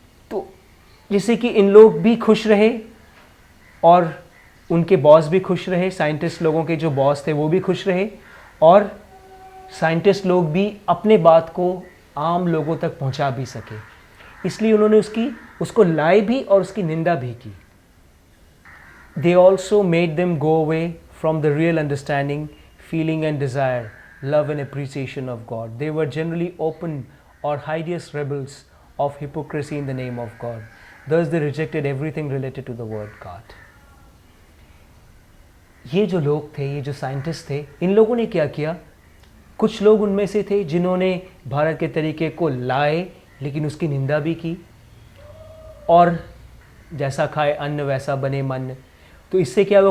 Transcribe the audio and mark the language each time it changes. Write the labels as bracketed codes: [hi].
[hi] तो जिससे कि इन लोग भी खुश रहे और उनके बॉस भी खुश रहे, साइंटिस्ट लोगों के जो बॉस थे वो भी खुश रहे, और साइंटिस्ट लोग भी अपने बात को आम लोगों तक पहुंचा भी सके। इसलिए उन्होंने उसको लाए भी और उसकी निंदा भी की। [en] They also made them go away from the real understanding, feeling and desire, love and appreciation of God. They were generally open or hideous rebels of hypocrisy in the name of God. Thus they rejected everything related to the word God. [hi] ये जो लोग थे, ये जो scientist थे, इन लोगों ने क्या किया? कुछ लोग उनमें से थे जिन्होंने भारत के तरीके को लाए लेकिन उसकी निंदा भी की, और जैसा खाए अन्न वैसा बने मन। तो इससे क्या हुआ?